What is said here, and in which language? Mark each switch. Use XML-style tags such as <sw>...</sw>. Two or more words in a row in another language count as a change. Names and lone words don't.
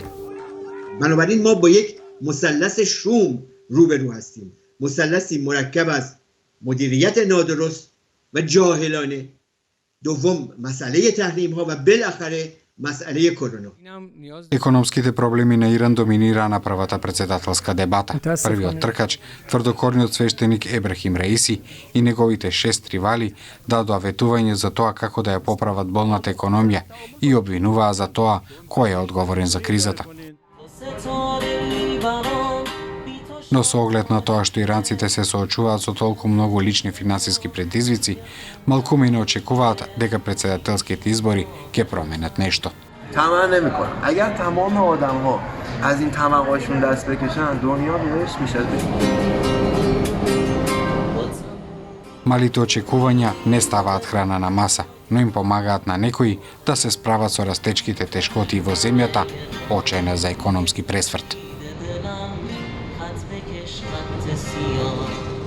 <fa>بنابراین ما با یک مثلث شوم روبرو هستیم. مثلثی مرکب از مدیریت نادرست و جاهلانه، دوم مسئله تحریم ها و بالاخره مسئله کرونا.</fa> <mk>Економските проблеми на Иран доминираа на првата председателска дебата. Првиот тркач, тврдокорниот свештеник Ебрахим Раиси и неговите 6 ривали дадоа ветување за тоа како да ја поправат болната економија и обвинуваа за тоа кој е одговорен за кризата. Но со оглед на тоа што иранците се соочуваат со толку многу лични финансиски предизвици, малкуми не очекуваат дека председателските избори ќе променат нешто.</mk> <fa>طمع نمی‌کنم. اگر تمام آدم‌ها از این طمع‌هاشون دست بکشن دنیا بهش میشه.</fa> <mk>Малите очекувања не ставаат храна на маса, но им помагаат на некои да се справат со растечките тешкоти во земјата, очајна за економски пресврт.</mk> <fa>خط بکش خط سیاه</fa>